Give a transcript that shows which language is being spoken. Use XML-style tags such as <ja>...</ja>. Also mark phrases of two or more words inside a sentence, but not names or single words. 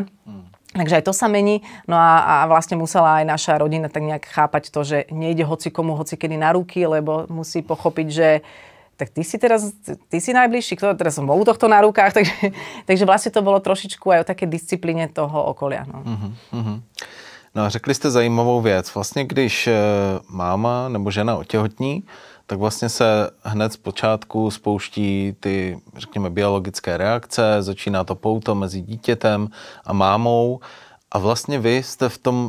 <sk>Takže aj to sa mení. No a vlastne musela aj naša rodina tak nejak chápať to, že nejde hocikomu hocikedy na ruky, lebo musí pochopiť, že tak ty si najbližší, kto teraz som bol u tohto na rukách. Takže vlastne to bolo trošičku aj o také disciplíne toho okolia. No.</sk> <cs>No a řekli jste zajímavou věc. Vlastně když máma nebo žena otěhotní, tak vlastně se hned z počátku spouští ty, řekněme, biologické reakce, začíná to pouto mezi dítětem a mámou a vlastně vy jste v tom,</cs>